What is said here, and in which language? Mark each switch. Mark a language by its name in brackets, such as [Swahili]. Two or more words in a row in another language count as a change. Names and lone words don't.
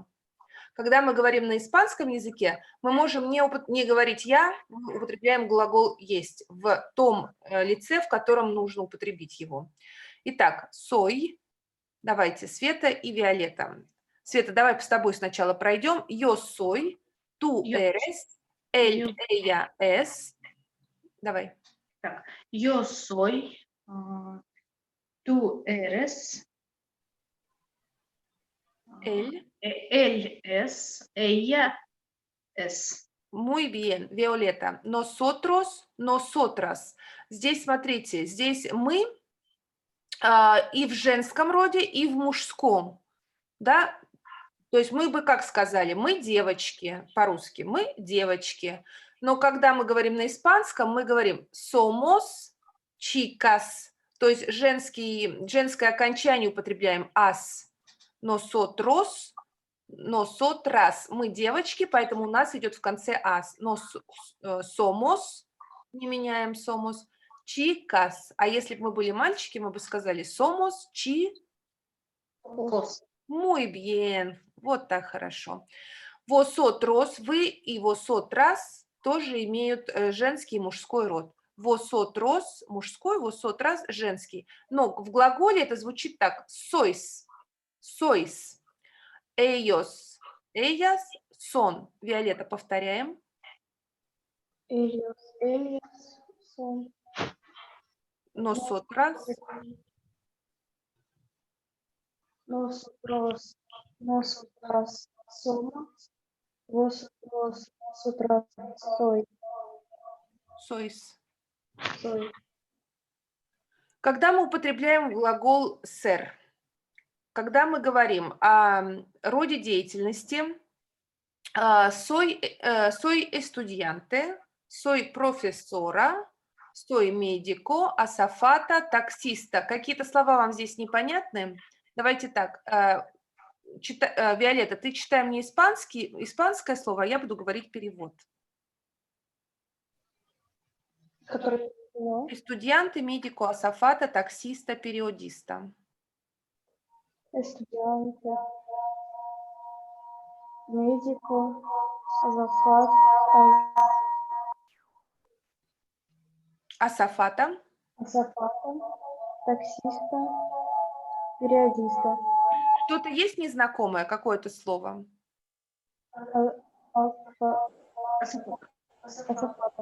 [Russian] Когда мы говорим на испанском языке, мы можем не говорить «я», мы употребляем глагол «есть» в том лице, в котором нужно употребить его. Итак, soy, давайте, Света и Виолетта. Света, давай с тобой сначала пройдем. [Spanish] Yo soy, tú eres, él, ella es. [Russian] Давай. Так, [Spanish] yo soy, tú eres, Él. él es, ella es. Muy bien, Виолетта. Nosotros, nosotras. [Russian] Здесь, смотрите, здесь мы и в женском роде, и в мужском. Да? То есть мы бы как сказали? Мы девочки, по-русски. Мы девочки. Но когда мы говорим на испанском, мы говорим [Spanish] somos chicas. [Russian] То есть женское окончание употребляем as. [Spanish] Nosotros, nosotras. [Russian] Мы девочки, поэтому у нас идет в конце as. [Spanish] Somos, [Russian] не меняем [Spanish] somos, chicas. [Russian] А если бы мы были мальчики, мы бы сказали somos Кос. [Spanish] Muy bien. [Russian] Вот так хорошо. Vosotros, вы и vosotras тоже имеют женский и мужской род. Vosotros мужской, vosotras женский. Но в глаголе это звучит так. [Spanish] Sois, sois. Ellos, ellas, son. [Russian] Виолетта, повторяем. [Spanish] Ellos, ellas son. Nosotras, Nosotros, nosotras somos. Vosotros, nosotras soy. sois. Soy. [Russian] Когда мы употребляем глагол ser, когда мы говорим о роде деятельности, [Spanish] soy estudiante, soy profesora, soy médico, azafata, таксиста. [Russian] Какие-то слова вам здесь непонятны? Давайте так. Виолетта, ты читай мне испанское слово, а я буду говорить перевод. Который... [Spanish] Estudiante, médico, azafata, taxista, periodista. Estudiante, médico, azafata, Азафата. azafata, taxista, periodista. [Russian] Что-то есть незнакомое, какое-то слово? [Spanish] Азафата.